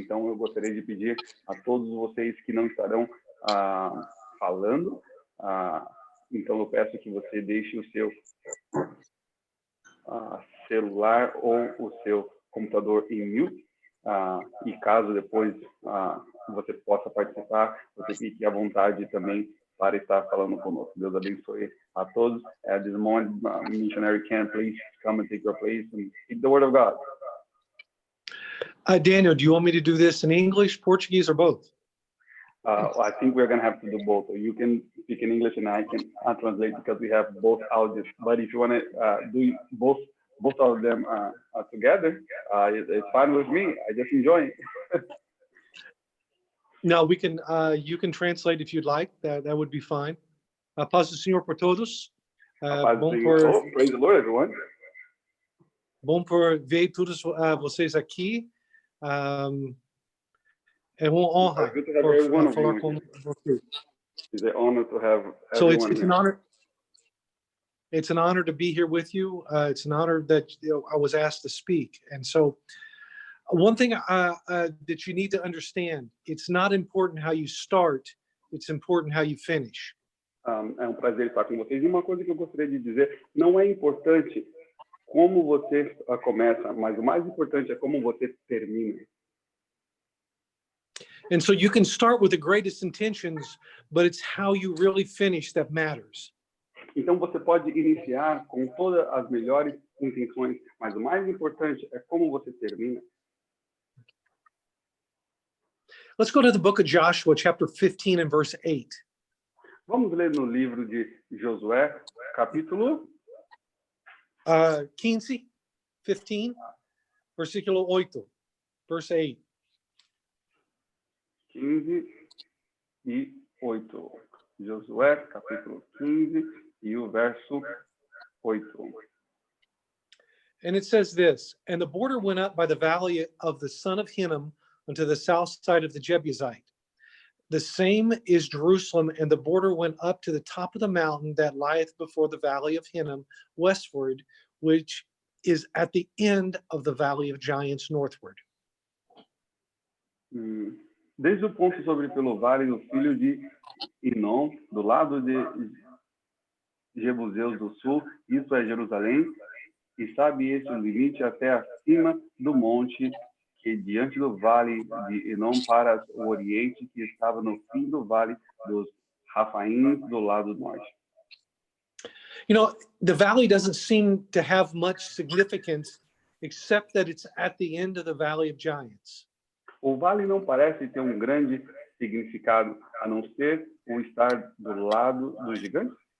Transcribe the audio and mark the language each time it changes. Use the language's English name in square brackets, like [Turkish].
[Portuguese] Então, eu gostaria de pedir a todos vocês que não estarão falando, então eu peço que você deixe o seu celular ou o seu computador em mute, e caso depois você possa participar, você fique à vontade também para estar falando conosco. Deus abençoe a todos. [English] At this moment, Missionario Ken, please come and take your place and speak the word of God. Daniel, do you want me to do this in English, Portuguese, or both? I think we're going to have to do both. You can speak in English and I can translate because we have both audios. But if you want to do both of them together, it's fine with me. I just enjoy it. No, we can. You can translate if you'd like. That would be fine. [Portuguese] Paz do Senhor por todos. [English] Praise the Lord, everyone. [Portuguese] Bom por ver todos vocês aqui. É uma honra por falar com vocês. [English] It's an honor to have everyone. So it's an honor. It's an honor to be here with you. It's an honor that I was asked to speak. And so one thing that you need to understand, it's not important how you start, it's important how you finish. [Portuguese] É prazer estar com vocês. E uma coisa que eu gostaria de dizer, não é importante como você começa, mas o mais importante é como você termina. [English] And so you can start with the greatest intentions, but it's how you really finish that matters. [Portuguese] Então você pode iniciar com todas as melhores intenções, mas o mais importante é como você termina. [English] Let's go to the book of Joshua, chapter 15 and verse 8. [Portuguese] Vamos ler no livro de Josué, capítulo 15, versículo 8, [English] verse 8. [Portuguese] 15 e 8. Josué, capítulo 15 e o verso 8. [English] And it says this, and the border went up by the valley of the son of Hinnom unto the south side of the Jebusite. The same is Jerusalem, and the border went up to the top of the mountain that lieth before the valley of Hinnom westward, which is at the end of the valley of giants northward. [Portuguese] Desde o ponto sobre pelo vale do filho de Inom, do lado de Jebuseus do sul, isso é Jerusalém, e sabe este o limite até acima do monte, que diante do vale de Inom para o oriente, que estava no fim do vale dos Rafaíns, do lado norte. [English] You know, the valley doesn't seem to have much significance, except that it's at the end of the valley of giants. [Portuguese] O vale não parece ter grande significado, a não ser o estar do lado dos gigantes.